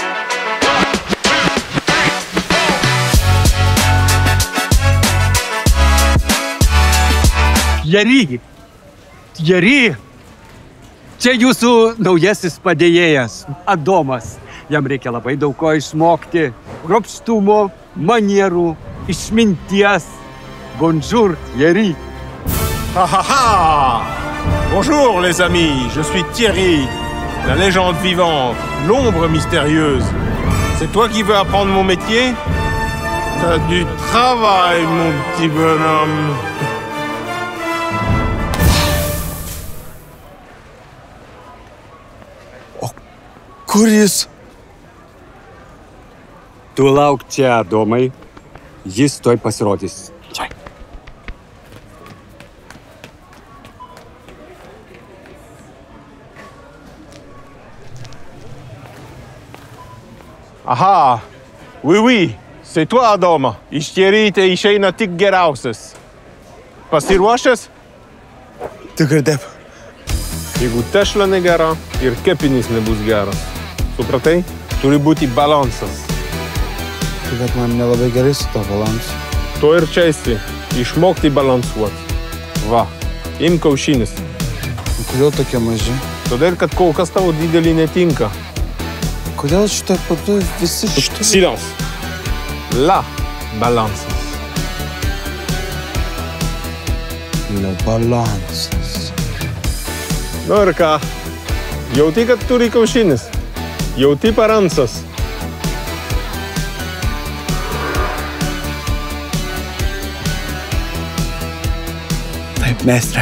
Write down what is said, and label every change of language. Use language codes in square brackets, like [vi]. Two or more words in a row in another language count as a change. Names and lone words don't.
[lt] Thierry! Čia jūsų naujasis padėjėjas, Adomas. Jam reikia labai daug ko išmokti. Kruopštumo, manierų, išminties. [fr] Bonjour, Thierry. Bonjour les amis, je suis Thierry, la légende vivante, l'ombre mystérieuse. C'est toi qui veux apprendre mon métier? T'as du travail, mon petit bonhomme. [lt] Kur jis? Tu lauk čia, Adomai. Jis tuoj pasirodys. Čia. [fr] Aha, oui, c'est toi, Adoma. [lt] Iš Thierry tai išeina tik geriausias. Pasiruošęs? Tikrai taip. Jeigu tešla negera ir kepinis nebus geras. Supratai? Turi būti balansas. Bet man nelabai gerai su to balansu. To ir čia esi. Išmokti balansuoti. Va, imk kiaušinis. Kodėl tokie maži? Todėl, kad kol kas tavo didelį netinka. Kodėl šitą patu visi šitą... [fr] Silence. La balansas. La balansas. [lt] Nu ir ką? Jauti, kad turi kiaušinis. Jauti balansas. Taip, meistre.